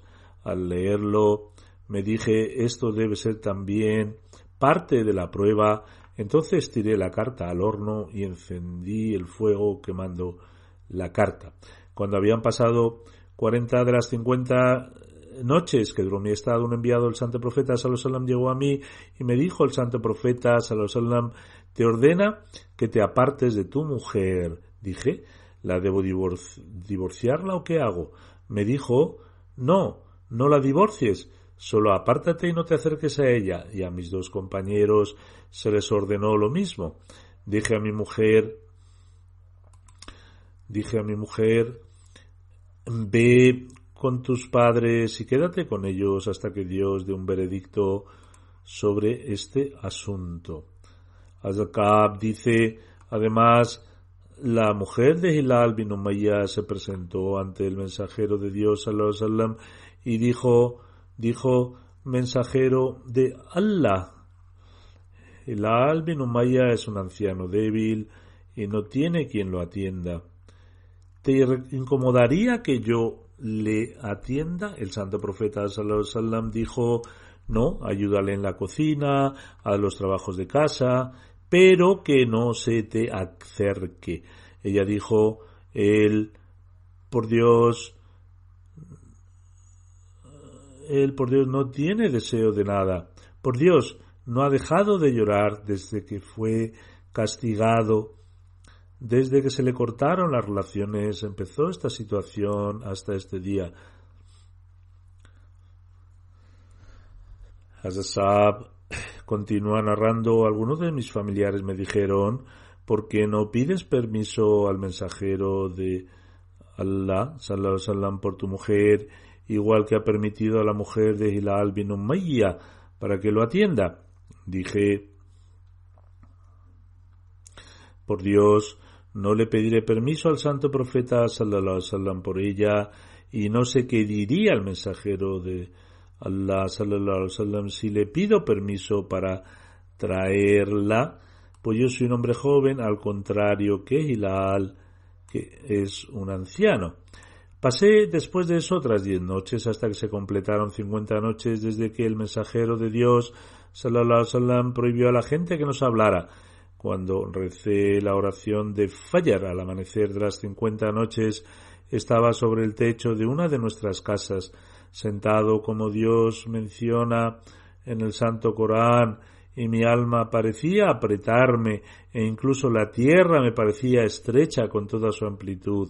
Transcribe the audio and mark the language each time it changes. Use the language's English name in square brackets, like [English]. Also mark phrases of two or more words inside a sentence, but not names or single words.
[Spanish] Al leerlo, me dije: esto debe ser también parte de la prueba. Entonces tiré la carta al horno y encendí el fuego quemando la carta. Cuando habían pasado 40 de las 50 noches que duró mi estado, un enviado del santo profeta [Arabic] صلى الله عليه وسلم [Spanish] llegó a mí y me dijo el santo profeta [Arabic] صلى الله عليه وسلم: [Spanish] te ordena que te apartes de tu mujer. Dije: ¿la debo divorciarla o qué hago? Me dijo: no la divorcies, solo apártate y no te acerques a ella. Y a mis dos compañeros se les ordenó lo mismo. Dije a mi mujer: ve con tus padres y quédate con ellos hasta que Dios dé un veredicto sobre este asunto. Az-Zakab dice: además, la mujer de Hilal bin Umayya se presentó ante el mensajero de Dios [Arabic] صلى الله عليه وسلم [Spanish] y dijo: mensajero de Allah, Hilal bin Umayya es un anciano débil y no tiene quien lo atienda. ¿Te incomodaría que yo le atienda? El santo profeta [Arabic] صلى الله عليه وسلم [Spanish] dijo: no, ayúdale en la cocina, a los trabajos de casa, pero que no se te acerque. Ella dijo: él por Dios no tiene deseo de nada. Por Dios, no ha dejado de llorar desde que fue castigado. Desde que se le cortaron las relaciones empezó esta situación hasta este día. Hazasab continúa narrando: algunos de mis familiares me dijeron: ¿por qué no pides permiso al mensajero de Allah [Arabic] صلى الله عليه وسلم [Spanish] por tu mujer, igual que ha permitido a la mujer de Hilal bin Umayya, para que lo atienda? Dije: por Dios, no le pediré permiso al santo profeta [Arabic] صلى الله عليه وسلم [Spanish] por ella, y no sé qué diría el mensajero de Allah [Arabic] صلى الله عليه وسلم [Spanish] si le pido permiso para traerla, pues yo soy un hombre joven, al contrario que Hilal, que es un anciano. Pasé después de eso otras 10 noches hasta que se completaron 50 noches desde que el mensajero de Dios [Arabic] صلى الله عليه وسلم [Spanish] prohibió a la gente que nos hablara. Cuando recé la oración de Fajr al amanecer de las 50 noches, estaba sobre el techo de una de nuestras casas, sentado como Dios menciona en el Santo Corán, y mi alma parecía apretarme, e incluso la tierra me parecía estrecha con toda su amplitud.